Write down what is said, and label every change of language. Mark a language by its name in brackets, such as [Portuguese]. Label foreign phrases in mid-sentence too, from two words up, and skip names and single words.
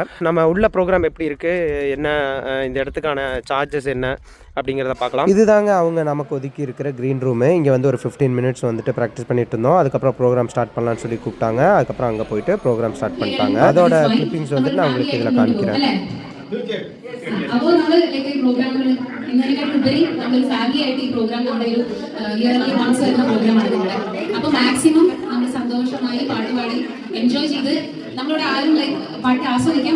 [Tamil] நம்ம உள்ள ப்ரோக்ராம் எப்படி இருக்குது, என்ன இந்த இடத்துக்கான சார்ஜஸ் என்ன அப்படிங்கிறத பார்க்கலாம். இதுதாங்க அவங்க நமக்கு ஒதுக்கி இருக்கிற [English] green room. [Tamil] இங்கே வந்து ஒரு 15 மினிட்ஸ் வந்துட்டு ப்ராக்டிஸ் பண்ணிட்டு இருந்தோம். அதுக்கப்புறம் [English] program start [Tamil] பண்ணலான்னு சொல்லி கூப்பிட்டாங்க. அதுக்கப்புறம் அங்கே போயிட்டு [English] program start [Tamil] பண்ணிட்டாங்க. அதோட கிளிப்பிங்ஸ் வந்துட்டு நான் உங்களுக்கு இதில் காமிக்கிறேன். [Malayalam] അപ്പോൾ നമ്മൾ പ്രോഗ്രാമുകൾ ഇന്നതിനേക്കാളുപരി നമ്മൾ ഫാമിലി ആയിട്ട് ഈ പ്രോഗ്രാം നമ്മുടെ ഒരു [English] yearly once [Malayalam] വരുന്ന പ്രോഗ്രാമാണ് നമ്മുടെ. അപ്പോൾ മാക്സിമം നമ്മൾ സന്തോഷമായി പാട്ട് പാടി എൻജോയ് ചെയ്ത് നമ്മളോട് ആരും പാട്ട് ആസ്വദിക്കാം.